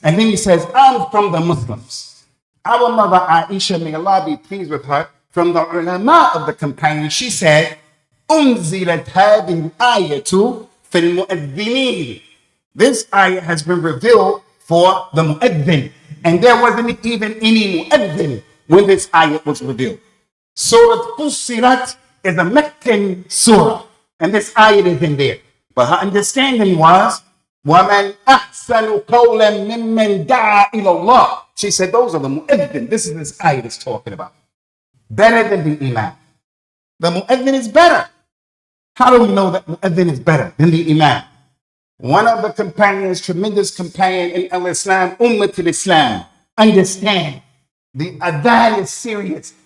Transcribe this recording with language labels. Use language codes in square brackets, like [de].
[en] And then he says, I'm from the Muslims. Our mother Aisha, may Allah be pleased with her, from the ulama of the companions, she said, [ar] أُنزِلَتْ هَذِهِ الْآيَةُ فِي الْمُؤَذِّنِينَ. [en] This ayah has been revealed for the mu'adhin. And there wasn't even any mu'adhin when this ayah was revealed. Surah Fussilat is a Meccan surah. And this ayah is in there. But her understanding was, [ar] وَمَنْ أَحْسَنُ قَوْلًا مِمَّنْ دَعَا إِلَى اللَّهِ. [en] She said, those are the mu'adhin. This is this ayah that's talking about. Better than the imam. The mu'adhin is better. How do we know that mu'adhin is better than the imam? One of the companions, tremendous companion in Al-Islam, Ummatul Islam, understand the adhan is serious.